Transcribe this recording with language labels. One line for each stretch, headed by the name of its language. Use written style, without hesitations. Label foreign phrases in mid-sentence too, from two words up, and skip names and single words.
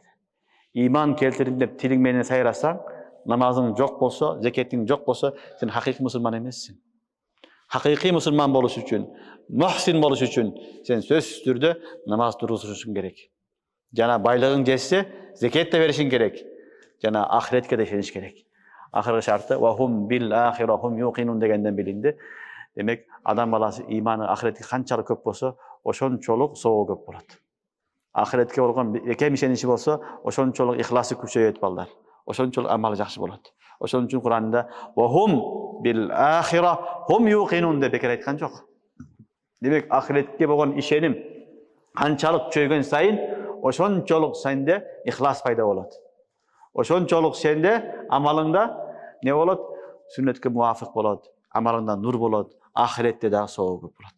Kyrgyz: Иман келтирдим деп тилиң менен сайрасаң, намазың жок болсо, зекетиң жок болсо, сен хакыйкый мусулман эмессиң. Хакыйкый мусулман болуш үчүн, мухсин болуш үчүн сен сөзсүз түрдө намаз тургузушуң керек. Жана байлыгың жетсе, зекет да беришиң керек. Жана ахиретке да ишениш керек. Ахыркы шарты
Arabic: وهم بالآخرة هم يوقنون
Kyrgyz: дегенден билинди. Демек, адам баласы иманы ахиретке канчалык көп болсо, ошончолук соого көп болот. Ахиретке болгон бекем ишеничи болсо, ошончолук ихласы күчөйөт балдар. Ошончолук амалы жакшы болот. Ошон үчүн Куранда
Arabic: وهم بالآخرة هم يوقنون
Kyrgyz: деп бекер айткан жок. Демек, ахиретке болгон ишеним канчалык күчөйгөн сайын, ошончолук сенде ихлас пайда болот. Ошончолук сенде амалыңда не болот? Сүннөткө муафык болот, амалыңда нур болот, ахиретте дагы соого көп болот.